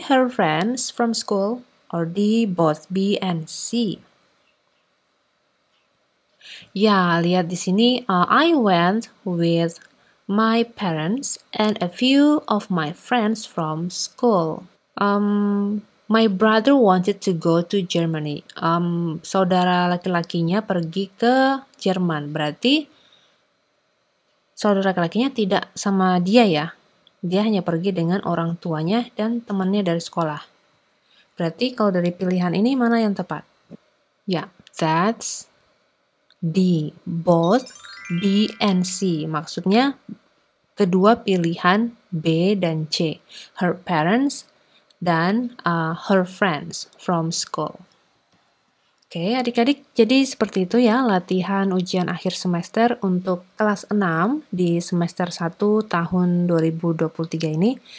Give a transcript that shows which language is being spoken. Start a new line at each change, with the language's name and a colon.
English: Her friends from school. Or D. Both B and C.
Indonesian: Ya, lihat di sini.
English: I went with my parents and a few of my friends from school. My brother wanted to go to Germany.
Indonesian: Saudara laki-lakinya pergi ke Jerman. Berarti saudara laki-lakinya tidak sama dia ya. Dia hanya pergi dengan orang tuanya dan temannya dari sekolah. Berarti kalau dari pilihan ini mana yang tepat?
English: Ya, that's D. Both B and C.
Indonesian: Maksudnya kedua pilihan B dan C.
English: Her parents dan her friends from school.
Indonesian: Oke, adik-adik, jadi seperti itu ya latihan ujian akhir semester untuk kelas 6 di semester 1 tahun 2023 ini.